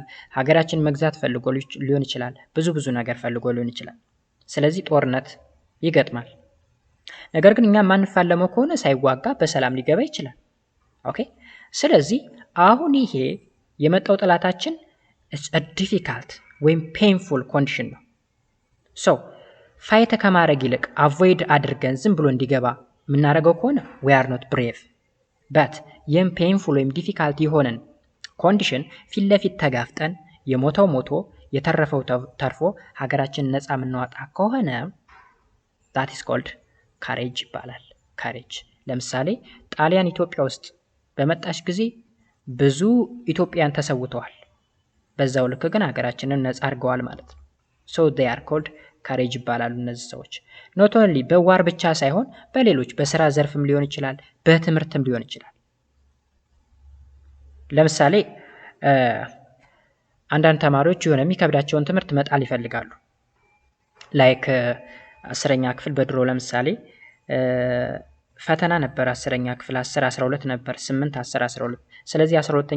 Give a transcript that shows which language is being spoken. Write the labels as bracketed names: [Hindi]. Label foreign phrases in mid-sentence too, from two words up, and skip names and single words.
[Amharic] ሀገራችን መግዛት ፈልጎ ሊሆን ይችላል፣ ብዙ ነገር ፈልጎ ሊሆን ይችላል። ስለዚህ ጦርነት ይገጥማል። ነገር ግን እኛ ማንፋለመው ከሆነ ሳይዋጋ በሰላም ሊገባ ይችላል። ኦኬ ስለዚህ አሁን ይሄ የመጣው ጠላታችን ዲፊካልት ወይም [English] painful condition [Amharic] ነው። ሶ ፋይት ከማድረግ ይልቅ አቮይድ አድርገን ዝም ብሎ እንዲገባ የምናደርገው ከሆነ [English] we are not brave. [Amharic] but ይህም ፔንፉል ወይም ዲፊካልት የሆነን ኮንዲሽን ፊት ለፊት ተጋፍጠን የሞተው ሞቶ የተረፈው ተርፎ ሀገራችንን ነፃ የምናወጣ ከሆነ [English] that is called courage [Amharic] ይባላል። ካሬጅ ለምሳሌ ጣሊያን ኢትዮጵያ ውስጥ በመጣች ጊዜ ብዙ ኢትዮጵያን ተሰውተዋል። በዛው ልክ ግን ሀገራችንን ነፃ አድርገዋል ማለት ነው። [English] so they are called [Amharic] ካሬጅ ይባላሉ እነዚህ ሰዎች። [English] not only [Amharic] በዋር ብቻ ሳይሆን በሌሎች በስራ ዘርፍም ሊሆን ይችላል፣ በትምህርትም ሊሆን ይችላል። ለምሳሌ አንዳንድ ተማሪዎች የሆነ የሚከብዳቸውን ትምህርት መጣል ይፈልጋሉ። ላይክ 10ኛ ክፍል በድሮ ለምሳሌ ፈተና ነበር። 10ኛ ክፍል 10 12 ነበር፣ 8 10 12። ስለዚህ 12ኛ